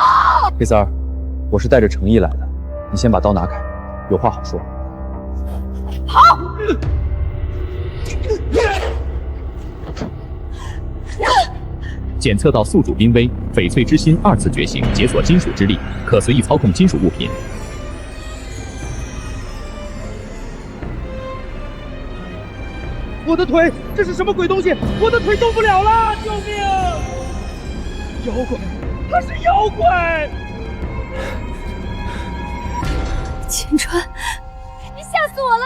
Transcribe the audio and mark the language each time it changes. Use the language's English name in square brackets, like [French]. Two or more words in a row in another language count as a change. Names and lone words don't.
[Chinese] 黑三兒，我是帶着誠意來的，你先把刀拿開，有話好說。好。檢測到宿主瀕危，翡翠之心2次覺醒，解鎖金屬之力，可隨意操控金屬物品。我的腿，這是什麼鬼東西？我的腿動不了了！救命！妖怪，他是妖怪！秦川，你嚇死我了！